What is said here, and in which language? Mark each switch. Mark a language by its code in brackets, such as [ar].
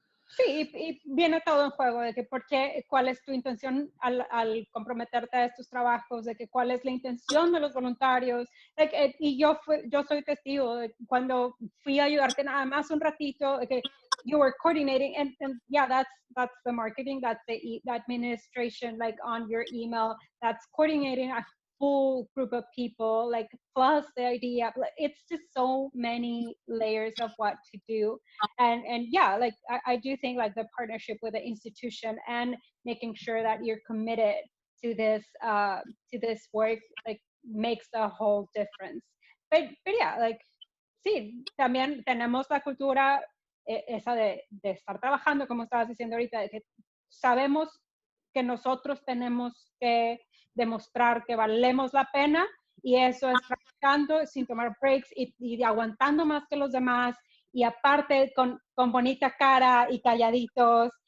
[es] Sí, y viene todo en juego de que cuál es tu intención al comprometerte a estos trabajos, de que cuál es la intención de los voluntarios. Y yo soy testigo de cuando fui a ayudarte nada más un ratito, de que [en] you were coordinating, and that's the marketing, that's the administration, like on your email, that's coordinating a full group of people, like, plus the idea. It's just so many layers of what to do. And like, I do think, like, the partnership with the institution and making sure that you're committed to this work, like, makes a whole difference. But yeah, like, [es] sí, también tenemos la cultura esa de estar trabajando, como estabas diciendo ahorita, de que sabemos que nosotros tenemos que demostrar que valemos la pena, y eso es practicando sin tomar breaks y aguantando más que los demás, y aparte con bonita cara y calladitos.